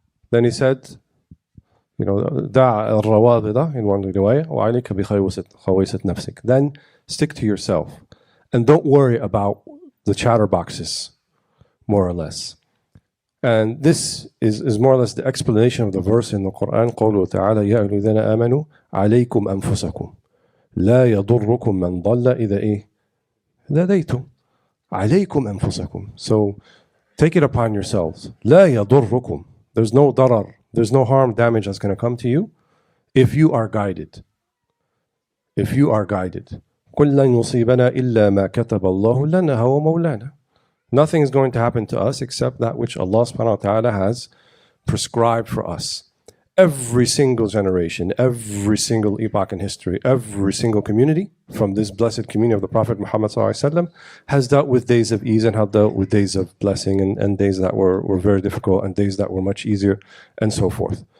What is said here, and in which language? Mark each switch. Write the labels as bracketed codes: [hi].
[en] Then he said, [ar] دع الروابض [en] in one riwayah, [ar] وعليك بخويصة نفسك. [en] Then stick to yourself and don't worry about the chatterboxes, more or less. And this is more or less the explanation of the verse in the Quran. [ar] قوله تعالى يا أيها الذين آمنوا عليكم أنفسكم لا يضركم من ضل إذا هديتم عليكم أنفسكم. [en] So take it upon yourselves. [ar] لا يضركم. [en] There's no darar. There's no harm, damage that's going to come to you if you are guided. If you are guided. [ar] قل لن يصيبنا إلا ما كتب الله لنا هو مولانا. [en] Nothing is going to happen to us except that which Allah subhanahu wa ta'ala has prescribed for us. Every single generation, every single epoch in history, every single community from this blessed community of the Prophet Muhammad has dealt with days of ease and have dealt with days of blessing and days that were very difficult and days that were much easier and so forth.